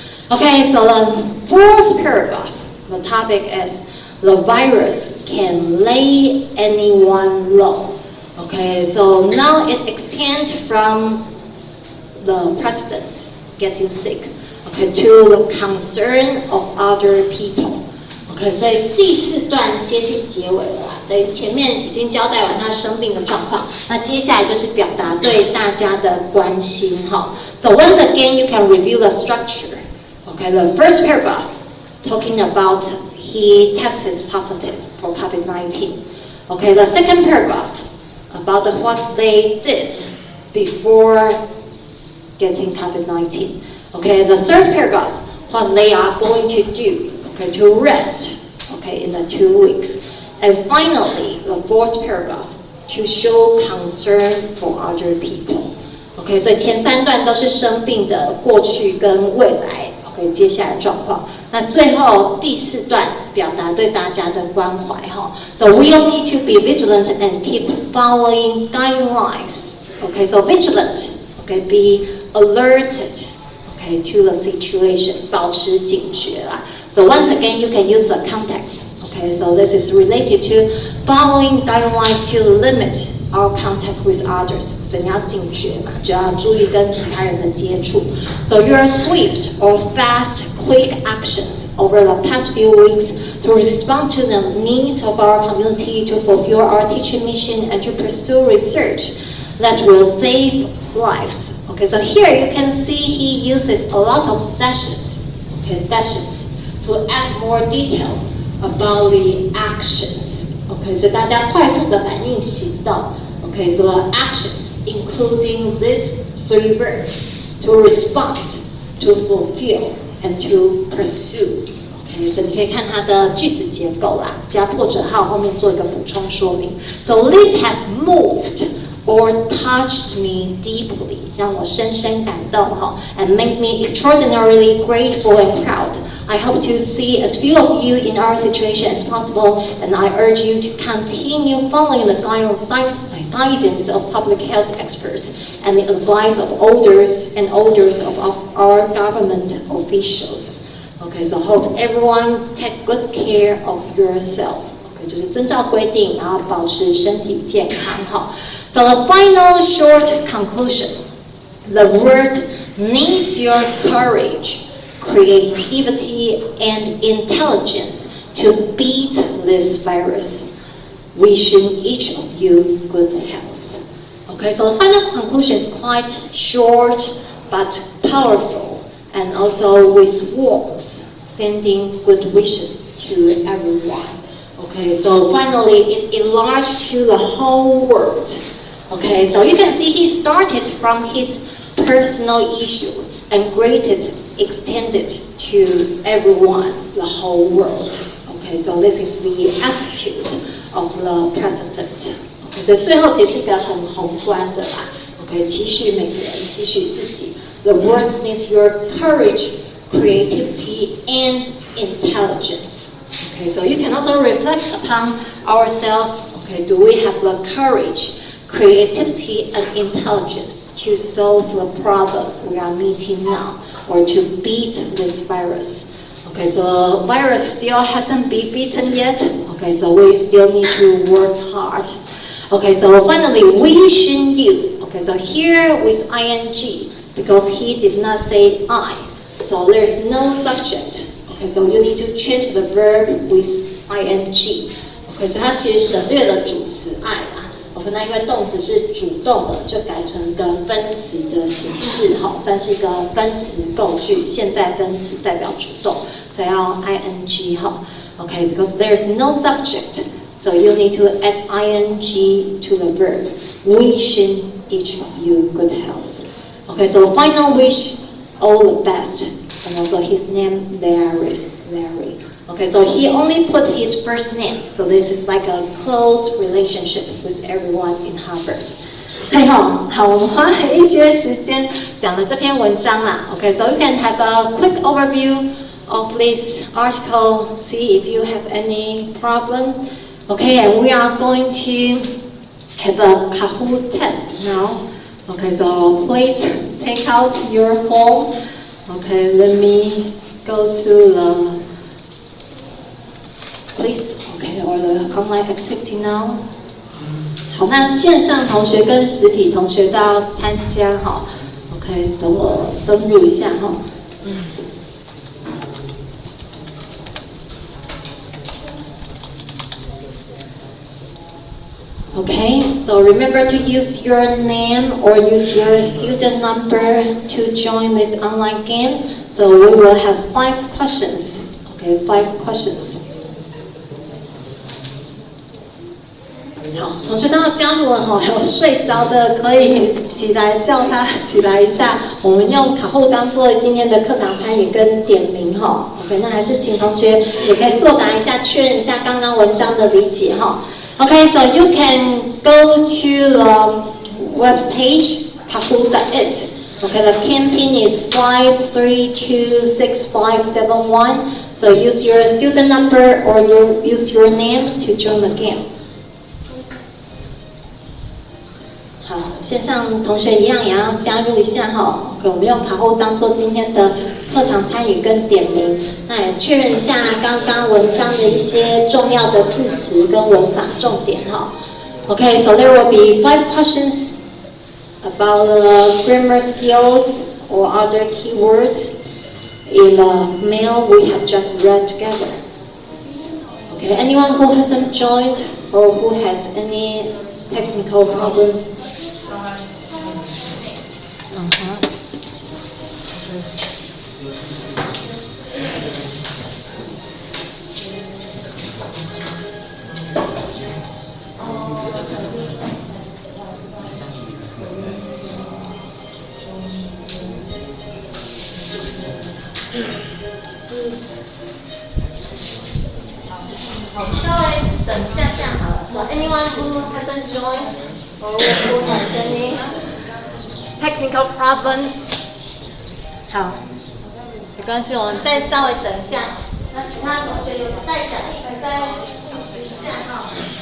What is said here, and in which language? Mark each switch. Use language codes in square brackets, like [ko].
[en] Okay, so the fourth paragraph, the topic is the virus can lay anyone low. Okay, so now it extends from the presidents getting sick, okay, to the concern of other people. [zh] Okay, 所以第4段接近结尾了啦，对，前面已经交代完他生病的状况，那接下来就是表达对大家的关心哈。 [en] So once again, you can review the structure. Okay, the first paragraph talking about he tested positive for COVID-19. Okay, the second paragraph about what they did before getting COVID-19. Okay, the third paragraph, what they are going to do, okay, to rest, okay, in the 2 weeks. And finally, the fourth paragraph, to show concern for other people. [zh] OK， 所以前3段都是生病的过去跟未来 ，OK， 接下来状况。那最后第4段表达对大家的关怀哈。 [en] So we all need to be vigilant and keep following guidelines. OK, so vigilant, OK, be alerted, OK, to the situation, [zh] 保持警觉啦。 [en] So once again, you can use the context. OK, so this is related to following guidelines to limit our contact with others. [zh] 所以你要警觉嘛，就要注意跟其他人的接触。 [en] So your swift or fast, quick actions over the past few weeks to respond to the needs of our community, to fulfill our teaching mission, and to pursue research that will save lives. Okay, so here you can see he uses a lot of dashes, okay, dashes to add more details about the actions. [zh] Okay, 所以大家快速的反应行动。 [en] Okay, so the actions including these 3 verbs: to respond, to fulfill, and to pursue. [zh] Okay, 所以你可以看它的句子结构啦，加破折号后面做一个补充说明。 [en] So this has moved or touched me deeply, [zh] 让我深深感动哈 [en] and make me extraordinarily grateful and proud. I hope to see as few of you in our situation as possible, and I urge you to continue following the guidance of public health experts and the advice of elders of our government officials. Okay, so hope everyone take good care of yourself. [zh] Okay, 就是遵照规定，然后保持身体健康哈。 [en] So the final short conclusion, the world needs your courage, creativity, and intelligence to beat this virus. Wishing each of you good health. Okay, so the final conclusion is quite short but powerful, and also with warmth, sending good wishes to everyone. Okay, so finally it enlarged to the whole world. Okay, so you can see he started from his personal issue and extended to everyone, the whole world. Okay, so this is the attitude of the president. [zh] Okay, 所以最后其实是一个很宏观的啦。Okay, 期许每个人，期许自己。 [en] The world needs your courage, creativity, and intelligence. Okay, so you can also reflect upon ourselves. Okay, do we have the courage, creativity, and intelligence to solve the problem we are meeting now, or to beat this virus? Okay, so the virus still hasn't been beaten yet. Okay, so we still need to work hard. Okay, so finally, wishing you. Okay, so here with ing, because he did not say I, so there is no subject. Okay, so you need to change the verb with ing. [zh] Okay, so 它其实省略了主词爱啦。OK， 那因为动词是主动的，就改成一个分词的形式，好，算是一个分词构句，现在分词代表主动，所以要 ing 哈。 [en] Okay, because there is no subject, so you need to add ing to the verb. Wishing each of you good health. Okay, so final wish all the best, and also his name Larry. Okay, so he only put his first name, so this is like a close relationship with everyone in Harvard. [zh] 对哈，好，我们花了一些时间讲了这篇文章啦。 [en] Okay, so you can have a quick overview of this article, see if you have any problem. Okay, and we are going to have a Kahoot test now. Okay, so please take out your phone. Okay, let me go to the please, okay, or the online activity now. [zh] 好，那线上同学跟实体同学都要参加哈。 OK， 等我登入一下哈。 [en] Okay, so remember to use your name or use your student number to join this online game. So So we will have 5 questions. Okay, 5 questions. [zh] 好，同学都要加入了哈，有睡着的可以起来叫他起来一下。我们用卡后当做今天的课堂参与跟点名哈。 OK， 那还是请同学也可以作答一下，确认一下刚刚文章的理解哈。 [en] Okay, so you can go to the web page kahoot.it. Okay, the campaign is 5326571. So use your student number or you use your name to join the game. [zh] 好，线上同学一样也要加入一下哈。 OK， 我们用卡后当做今天的课堂参与跟点名，那也确认一下刚刚文章的一些重要的字词跟文法重点哈。 [en] Okay, so there will be 5 questions about the grammar skills or other keywords in the mail we have just read together. Okay, anyone who hasn't joined or who has any technical problems? Uh-huh. [zh] 好，稍微等一下下好了。 [en] So anyone who hasn't joined or who has any technical problems？ [zh] 好，没关系，我们再稍微等一下。那其他同学有带讲义的再举一下哈。